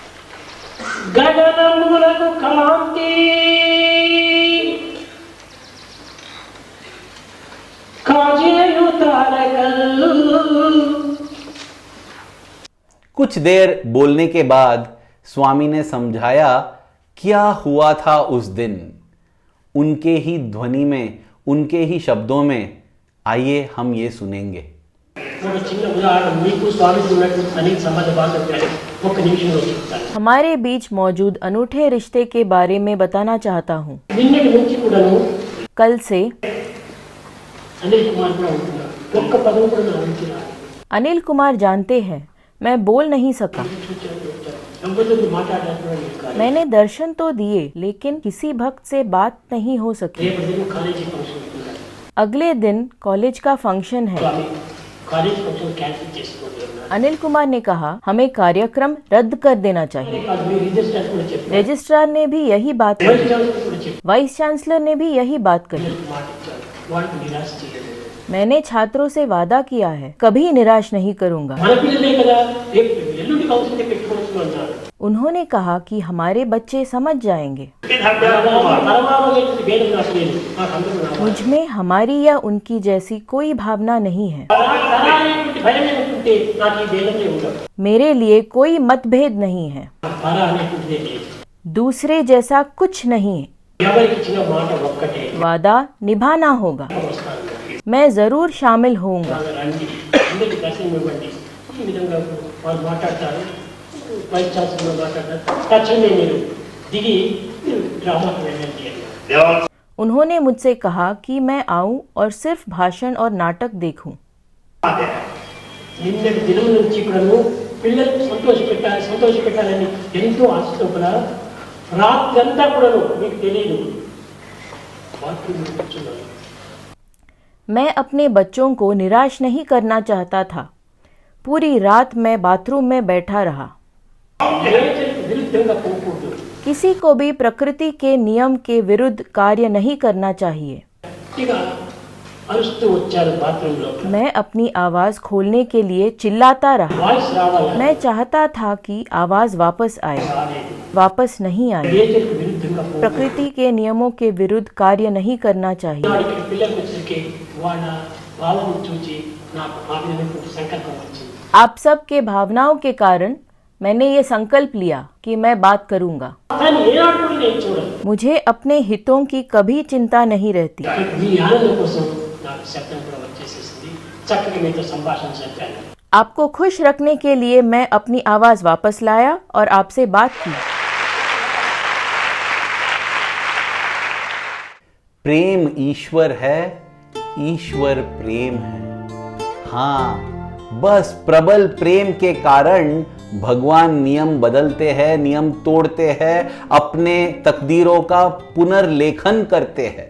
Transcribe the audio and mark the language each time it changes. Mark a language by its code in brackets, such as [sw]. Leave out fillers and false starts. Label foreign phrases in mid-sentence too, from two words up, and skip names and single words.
[te] గగనములగు కాంతి కాజియు తారకల। [hi] कुछ देर बोलने के बाद स्वामी ने समझाया क्या हुआ था उस दिन। उनके ही ध्वनि में, उनके ही शब्दों में आइए हम ये सुनेंगे। [te] ఒక చిన్న ఉదాహరణ మీకు స్వామికి ఉన్నటువంటి అనేక సంబంధ బాంధవ్యాలు ఒక్క నిమిషంలో చెప్తాను। [hi] हमारे बीच मौजूद अनूठे रिश्ते के बारे में बताना चाहता हूँ। [te] నిన్నటి నుంచి కూడాను [hi] कल से [te] అనిల్ కుమార్ కూడా ఉంటున్నారు। ఒక్క పదం కూడా నా నుంచి రాదు। [hi] अनिल कुमार जानते हैं मैं बोल नहीं सका। [te] ఎవరితో మాట్లాడాలని కాదు। [hi] मैंने दर्शन तो दिए लेकिन किसी भक्त से बात नहीं हो सकी। [te] రేపటి దినం [en] college function [te] ఉంటుంది। [hi] अगले दिन कॉलेज का फंक्शन है। [te] స్వామి [en] college function cancel [te] చేసుకోండి అన్నారు। [hi] अनिल कुमार ने कहा हमें कार्यक्रम रद्द कर देना चाहिए। [te] అది మీ రిజిస్టర్ కూడా చెప్పారు। [hi] रजिस्ट्रार ने भी यही बात [te] వైస్ [hi] कही, [te] ఛాన్సలర్ కూడా చెప్పారు। [en] vice chancellor [hi] ने भी यही बात कही। [te] మాట ఇచ్చారు। వాళ్ళకి నిరాశ చేయలేదు। [hi] मैंने छात्रों से वादा किया है कभी निराश नहीं करूंगा। [te] మన పిల్లలే కదా రేపు ఎల్లుండి కౌన్సిలింగ్ పెట్టుకోవచ్చు అన్నారు। [hi] उन्होंने कहा कि हमारे बच्चे समझ जाएंगे। [te] పరమావగతి భేదం నాకు లేదు। నాకు అందరూ నా [hi] मुझ में हमारी या उनकी जैसी कोई भावना नहीं है। [te] పరానేటువంటి భయం ఏమిటంటే నాకు ఈ భేదమే ఉండదు। [hi] मेरे लिए कोई मतभेद नहीं है, [te] పర అనేటువంటిదే లేదు। [hi] दूसरे जैसा कुछ नहीं है। [te] ఎవరికి ఇచ్చిన మాట ఒక్కటే [hi] वादा निभाना होगा। [te] వస్తాను। [hi] मैं जरूर शामिल होऊंगा। [te] రండి అందరికి దర్శనం ఇవ్వండి। ఈ విధంగా వాళ్ళు మాట్లాడతారు। [en] vice chancellor [te] మాట్లాడతారు। తక్షణమే మీరు దిగి డ్రామాకు వెళ్ళండి అన్నారు। [hi] उन्होंने मुझसे कहा कि मैं आऊं और सिर्फ भाषण और नाटक देखूं। [te] నిన్నటి దినం నుంచి కూడాను పిల్లలు సంతోషపెట్టాలని ఎంతో ఆశతో కూడా రాత్రి అంతా కూడాను మీకు తెలియదు బాత్రూంలో కూర్చున్నాను। [hi] मैं अपने बच्चों को निराश नहीं करना चाहता था। पूरी रात मैं बाथरूम में बैठा रहा। [te] నేచర్కి విరుద్ధంగా పోకూడదు। [hi] किसी को भी प्रकृति के नियम के विरुद्ध कार्य नहीं करना चाहिए। [te] ఇక అరుస్తూ వచ్చారు బాత్రూంలో। [hi] मैं अपनी आवाज खोलने के लिए चिल्लाता रहा। [te] వాయిస్ రావాలి। [hi] मैं चाहता था कि आवाज वापस आए, [te] రాలేదు। [hi] वापस नहीं आई। [te] నేచర్కి విరుద్ధంగా పోకూడదు। [hi] प्रकृति के नियमों के विरुद्ध कार्य नहीं करना चाहिए। [te] నాటికి పిల్లలకు వచ్చరికి వాళ్ళ భావం చూసి నాకు ఆ విధమైనటువంటి సంకల్పం వచ్చింది। [hi] आप सब के भावनाओं के कारण मैंने ये संकल्प लिया कि मैं बात करूंगा। [te] కానీ ఏనాడు కూడా నేను చూడను। [hi] मुझे अपने हितों की कभी चिंता नहीं रहती। [te] మీ ఆనందం కోసం నాకు శబ్దం కూడా వచ్చేసేసింది। చక్కగా మీతో సంభాషణ చెప్పాను। [hi] आपको खुश रखने के लिए मैं अपनी आवाज वापस लाया और आपसे बात की। प्रेम ईश्वर है, ईश्वर प्रेम है। हाँ, बस प्रबल प्रेम के कारण भगवान नियम बदलते हैं, नियम तोड़ते हैं, अपने तकदीरों का पुनर्लेखन करते हैं।